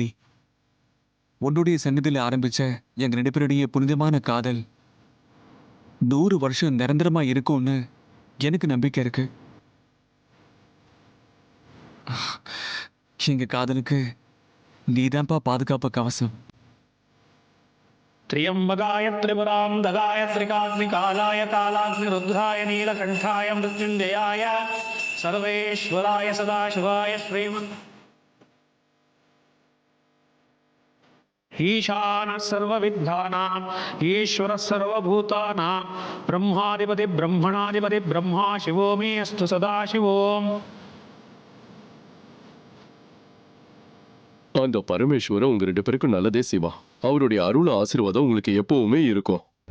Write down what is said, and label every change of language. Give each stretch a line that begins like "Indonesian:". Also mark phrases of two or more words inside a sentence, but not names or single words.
Tamil: உன்னுடைய சந்நிதியில் ஆரம்பிச்ச எங்க 2 பேருடைய புனிதமான காதல் 100 வருஷம் நிரந்தரமா இருக்கும்னு எனக்கு நம்பிக்கை இருக்கு. எங்க காதலுக்கு நீதான்ப்பா பாதுகாப்பு கவசம்.
Sanskrit: त्र्यंबकाय त्रिपुरांधकाय त्रिकाग्निकालाय कालाग्निरुद्धाय नीलकंठाय मृत्युंजयाय सर्वेश्वराय सदाशिवाय श्रीमन् ईशानः सर्वविद्यानाम् ईश्वरः सर्वभूतानां ब्रह्माधिपति ब्रह्मणाधिपति ब्रह्मा शिवो मे अस्तु सदाशिवोम्.
Tamil: அந்த பரமேஸ்வரன் உங்க 2 பேருக்கும் நல்லதே செய்வா. அவருடைய அருள் ஆசீர்வாதம் உங்களுக்கு எப்பவுமே இருக்கும்.